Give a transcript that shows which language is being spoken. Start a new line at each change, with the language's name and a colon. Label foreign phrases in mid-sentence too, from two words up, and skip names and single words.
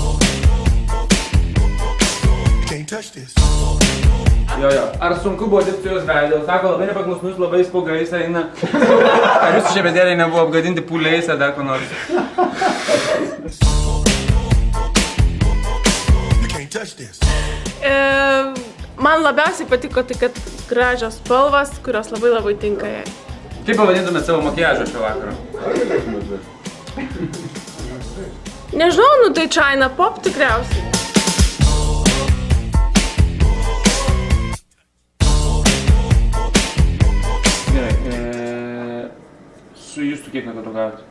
English: You can't touch this.
Lithuanian: Jo. Ar sunku buvo dirbti jos veidą? Sako, labai nepaklusnus, labai spaugais eina. Ar jūsų šepetėliai nebuvo apgadinti pūliais ar dar ko nors?
English: You can't touch this.
Lithuanian: Man labiausiai patiko tai, kad gražios spalvos, kurios labai tinka jai. Kaip pavadintumėt savo makiažą šio vakaro? Nežinau, tai China Pop tikriausiai. Gerai, su jūsų kiek metų draugavot?